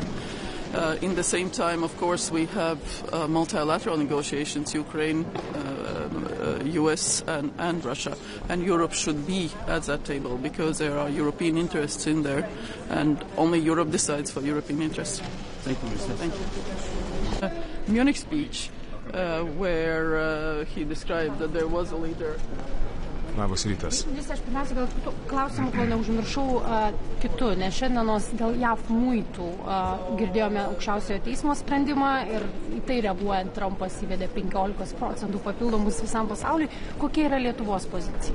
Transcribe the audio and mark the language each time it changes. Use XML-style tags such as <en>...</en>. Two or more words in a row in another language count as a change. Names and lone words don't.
<en>In the same time, of course, we have multilateral negotiations, Ukraine, US and Russia, and Europe should be at that table because there are European interests in there, and only Europe decides for European interests. Thank you, Minister. Thank you. Munich speech, where he described that there was a leader.</en> <lt>Labas rytas. Vis aš pirmiausia gal klausimų, kol neužmiršau kitų, nes šiandienos dėl JAV muitų girdėjome aukščiausiojo teismo sprendimą ir į tai reaguojant Trumpas įvedė 15% papildomus visam pasauliui. Kokia yra Lietuvos pozicija?</lt>